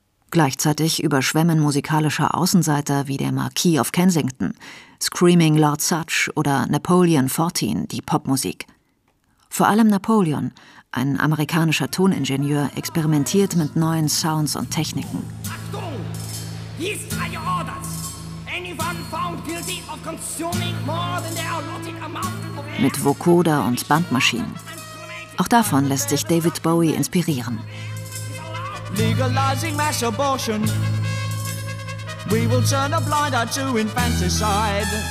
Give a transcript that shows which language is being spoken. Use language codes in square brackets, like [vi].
[de] Gleichzeitig überschwemmen musikalische Außenseiter wie der Marquis of Kensington, Screaming Lord Sutch oder Napoleon XIV die Popmusik. Vor allem Napoleon, ein amerikanischer Toningenieur, experimentiert mit neuen Sounds und Techniken. [en] Achtung! These are your orders. Anyone found guilty of consuming more than their allotted amount of air? [de] Mit Vocoder und Bandmaschinen. Auch davon lässt sich David Bowie inspirieren. [en] Legalizing mass abortion. We will turn a blind eye to infanticide.